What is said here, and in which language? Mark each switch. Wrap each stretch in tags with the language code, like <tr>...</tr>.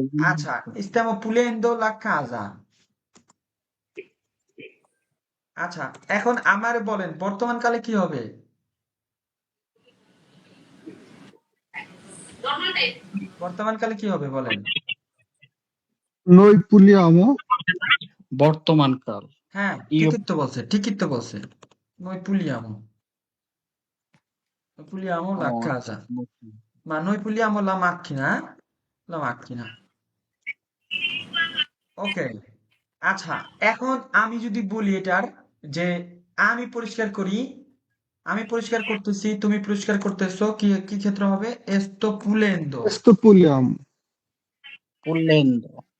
<it>আচ্ছা, stiamo pulendo la casa.</it> <bn>আচ্ছা, এখন আমারে বলেন বর্তমান কালে কি হবে? বর্তমান কালে কি হবে বলেন?</bn> <it>Noi puliamo.</it> <bn>বর্তমান কাল। হ্যাঁ,</bn> <it>Io</it> <bn>ঠিকই তো বলছে।</bn> <it>Noi puliamo. Noi puliamo la amo casa. Ma noi puliamo la macchina, eh? La macchina. ওকে।</it> <bn>আচ্ছা, এখন আমি যদি বলি এটার যে আমি পরিষ্কার করি, আমি পরিষ্কার করতেছি, তুমি পরিষ্কার করতেছো, কি কি ক্ষেত্র হবে?</bn> <it>Sto pulendo. Sto puliamo. pulendo,</it>